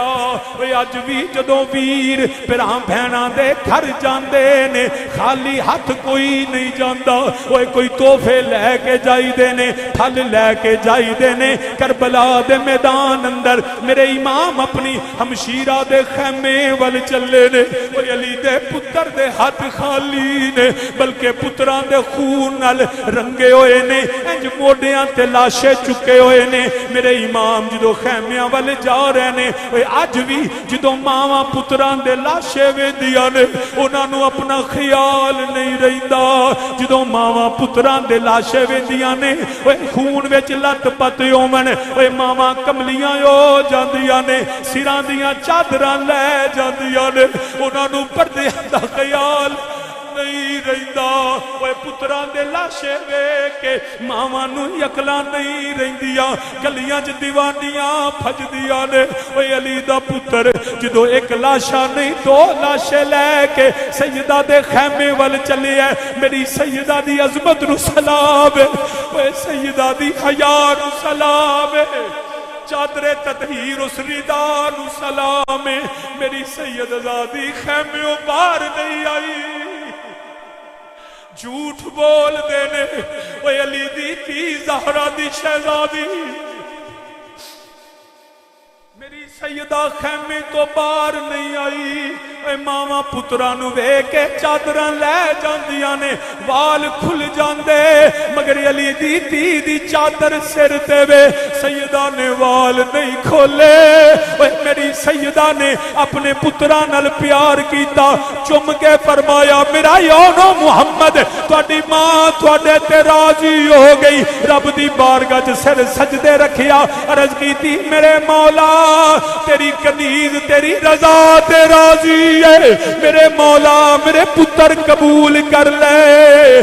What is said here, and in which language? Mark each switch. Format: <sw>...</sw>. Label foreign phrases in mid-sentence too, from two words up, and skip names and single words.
<pa>اوے اج بھی جدوں ویر بھراں بہناں دے گھر جاندے نے خالی ہاتھ کوئی نہیں جاندا، اوے کوئی تحفے لے کے جائی دے نے، پھل لے کے جائی دے نے۔ کربلا دے میدان اندر میرے امام اپنی ہمشیرہ دے خیمے ول چلے نے، اوے علی دے پتر دے ہاتھ خالی نے بلکہ پتراں دے خون نال رنگے ہوئے نے، انج موڈیاں تے لاشے چکے ہوئے نے۔ میرے امام جدو خیمیاں والے جا رہے نے، اج بھی جدو ماواں پتراں دے لاشے ویندیاں نے انہاں نو اپنا خیال نہیں رہندا، جدو ماواں پتراں دے لاشے ویندیاں نے خون وچ لت پت ہوون، ماواں کملیاں ہو جاندیاں نے، سراں دیاں چادراں لے جاندیاں نے، انہاں نو پردیاں دا خیال نہیں رہندا۔ اوے پتراں دے لاشے ویکھ کے ماواں نو یکلا نہیں رہندیاں، گلیاں چ دیوانیاں پھجدیاں نے۔ اوے علی دا پتر جدو ایک لاشا نہیں دو لاشے لے کے سیدہ دے خیمے ول چلے ہے، میری سیدہ دی عظمت نو سلام ہے، اوے سیدہ دی حیا نو سلام ہے، چادر تطہیر اس ردا نو سلام ہے۔ میری سید زادی خیمے باہر نہیں آئی، جھوٹ بول دینے۔ اوے علی دی تھی زہرا دی شہزادی میری سیدہ خیمے تو باہر نہیں آئی، اے ماما پترا نو وے کے چادراں لے جاندیاں نے، وال کھل جاندے، مگر علی دی تی دی چادر سر تے وے، سیدہ نے وال نہیں کھولے۔ اے میری سیدہ نے اپنے پترا نال پیار کیتا، چم کے فرمایا میرا یونو محمد تواڈی ماں تواڈے تے راضی ہو گئی، رب دی بارگاہ وچ سر سجدے رکھیا، عرض کیتی میرے مولا تیری کنیز تیری رضا تے راضی ہے، میرے مولا میرے پتر قبول کر لے۔</pa>